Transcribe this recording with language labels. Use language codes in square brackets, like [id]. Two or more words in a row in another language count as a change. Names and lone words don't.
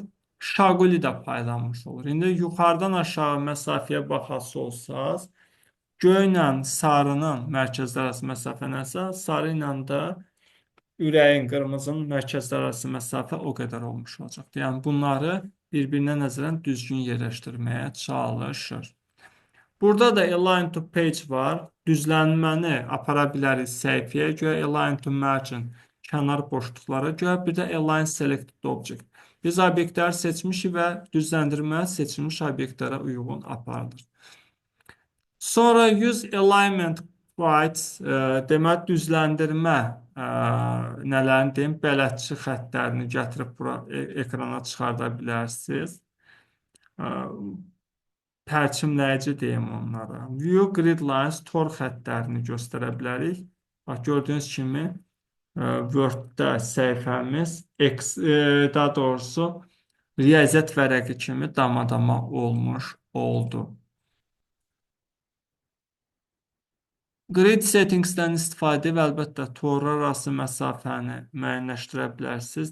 [az] Şaquli də paylanmış olur. İndi yuxarıdan aşağı məsafəyə baxası olsaz, göylə sarının mərkəzləri arası məsafə nəsə, sarı ilə də ürəyin, qırmızının mərkəzləri arası məsafə o qədər olmuş olacaqdır. Yəni bunları bir-birinə nəzərən düzgün yerləşdirməyə çalışır. Burada da [en] align to page [az] var. Düzlənməni apara bilərik səhifəyə görə, [en] align to margin [az] kənar boşluqlara görə, bir də [en] align selected object. [az] Biz obyektləri seçmişik və düzləndirmə seçilmiş obyektlərə uyğun aparılır. [en] Sonra use alignment guides, [az] demək düzləndirmə nələrini deyim, bələdçi xəttlərini gətirib bura ekrana çıxarda bilərsiniz. Pərçimləyici deyim onlara. [en] View grid lines [az] tor xəttlərini göstərə bilərik. Bax, gördüyünüz kimi Word-də səhifəmiz daha doğrusu riyaziyyat vərəqi kimi damadama olmuş oldu. [en] Grid settingsdən [az] istifadə edib əlbəttə torlar arası məsafəni müəyyənləşdirə bilərsiniz.